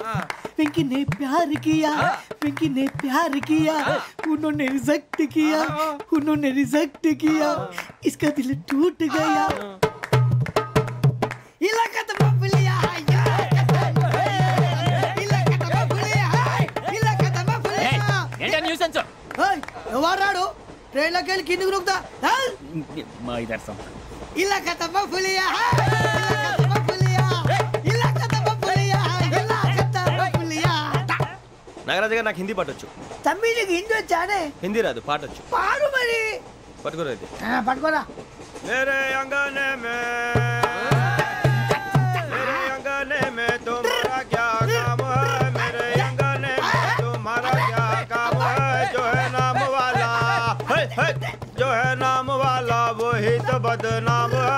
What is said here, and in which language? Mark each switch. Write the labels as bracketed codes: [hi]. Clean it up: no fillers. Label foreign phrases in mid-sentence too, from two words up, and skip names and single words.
[hi] पिंकी ने प्यार किया, पिंकी ने प्यार किया, उन्होंने रिजेक्ट किया, उन्होंने रिजेक्ट किया, इसका दिल टूट गया। इलाका तो बबलिया, इलाका तो बबलिया, इलाका तो बबलिया। [te] ఏంటా న్యూసెన్స్? ఏయ్, ఎవరు రాడు? ట్రైన్లోకి వెళ్ళి కిందికి నొక్కుతా. మా ఇదర్సం. [hi] ఇలాకా तो बबलिया, ఇలాకా तो बबलिया, ఇలాకా तो बबलिया, ఇలాకా तो बबलिया। [te] నాగరాజు గారు నాకు హిందీ పాటొచ్చు. తమ్మి నీకు హిందీ వచ్చానే? హిందీ రాదు, పాటొచ్చు. పాడు మరి. పట్టుకోరా ఇది. పట్టుకోరా. [hi] मेरे अंगने में तुम्हारा क्या काम है? मेरे अंगने में तुम्हारा क्या काम है? जो है नाम वाला, जो है नाम वाला वही तो बदनाम है।